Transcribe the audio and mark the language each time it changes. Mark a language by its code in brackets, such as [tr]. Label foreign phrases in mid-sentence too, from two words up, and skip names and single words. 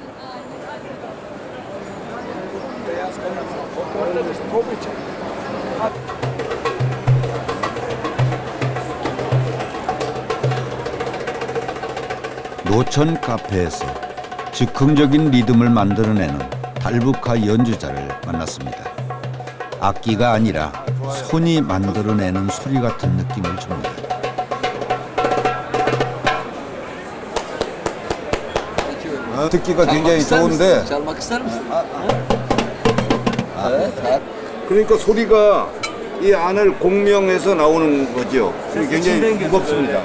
[ko] 노천 카페에서 즉흥적인 리듬을 만들어내는 달부카 연주자를 만났습니다. 악기가 아니라 손이 만들어내는 소리 같은 느낌을 줍니다. 듣기가 굉장히 좋은데 [tr] Çalmak ister misin? [ko] 그러니까 소리가 이 안을 공명해서 나오는 거죠. 굉장히 무겁습니다.